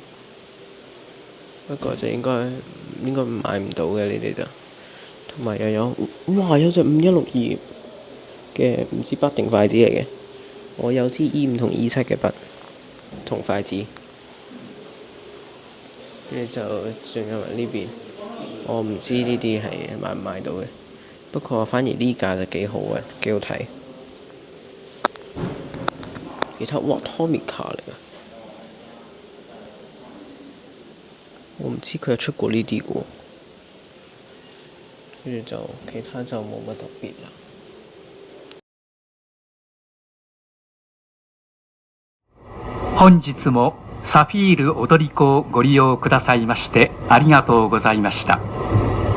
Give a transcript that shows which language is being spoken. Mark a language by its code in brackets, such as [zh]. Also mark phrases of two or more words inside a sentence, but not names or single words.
[yue] 不過就應該買唔到嘅呢啲就，同埋又有哇有隻5162嘅唔知筆定筷子嚟嘅，我有支 E5同 E7嘅筆同筷子，跟住就仲有埋呢邊，我唔知呢啲係買唔買到嘅，不過反而呢架就幾好嘅，幾好睇。其他哇 Tomica 嚟㗎，我唔知佢有出過呢啲嘅喎，跟住就其他就冇乜特別啦。 [ja] 本日もサフィール踊り子をご利用くださいましてありがとうございました。